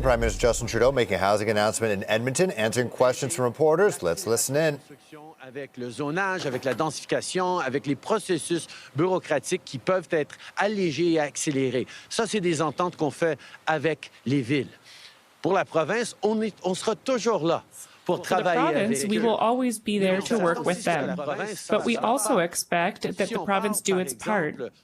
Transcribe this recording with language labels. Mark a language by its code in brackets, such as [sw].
[en] Prime Minister Justin Trudeau making a housing announcement in Edmonton, answering questions from reporters. Let's listen in. [fr] Avec le zonage, avec la densification, avec les processus bureaucratiques qui peuvent être allégés et accélérés. Ça, c'est des ententes qu'on fait avec les villes. Pour la province, on sera toujours là. [en] For the province, we will always be there to work with them. But we also expect that the province do its part.